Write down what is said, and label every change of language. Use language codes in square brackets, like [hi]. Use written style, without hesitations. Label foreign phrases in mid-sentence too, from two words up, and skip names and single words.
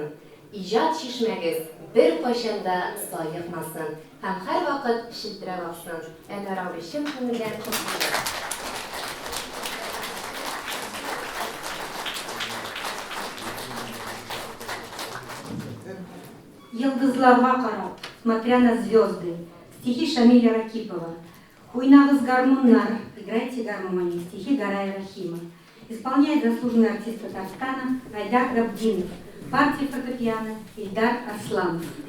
[tt] Иҗат чишмәгез бер кайчанда саекмасын һәм һәрвакыт шилтерә башласын. Әнвәр абый, чын күңелдән котлыйм. Йылдызларга карап, [ru] смотря на звезды. Стихи Шамиля Ракипова. [tt] Уйнагыз гармоннар, [ru] играйте гармонии. Стихи Гарая Рахима. Исполняет заслуженный артист Татарстана Айдар Габдинов. Партия фортепиано Ильдар Арсланов.